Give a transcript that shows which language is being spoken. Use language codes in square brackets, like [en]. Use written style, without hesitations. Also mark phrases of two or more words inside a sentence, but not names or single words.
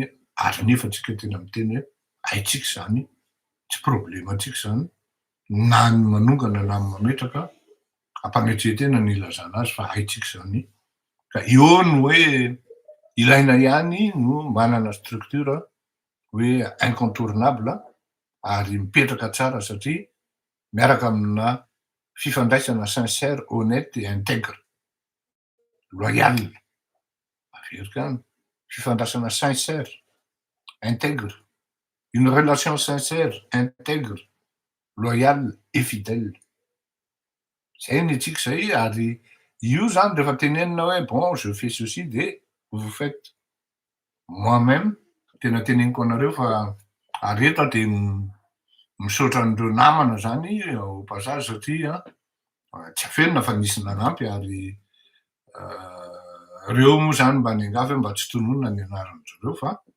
[mg] ary nefa tsika tena miteny hoe haitsika zany tsy problème antsika zany na ny manongana na ny mametraka ampanetrehatena ny ilazana azy fa haitsika zany ka eo no hoe ilaina ihany no manana structure hoe incontournable ary mipetraka tsara satria miaraka amina fifandraisana [fr] sincère, honnête et intègre, loyal. [mg] Averika fifandraisana [fr] sincère, intègre, une relation sincère, intègre, loyale et fidèle. [mg] Zay ny tsika zay ary io zany rehefa tenenina hoe [fr] bon je fais ceci de vous faites. [mg] Moi-même tena teneniko anareo fa ary eto de misaotra an'ireo namana zany [fr] au passage [mg] satria tsy afenina fa nisy nanampy ary reo moa zany mba niangavy mba tsy tononona ny anaran'zareo fa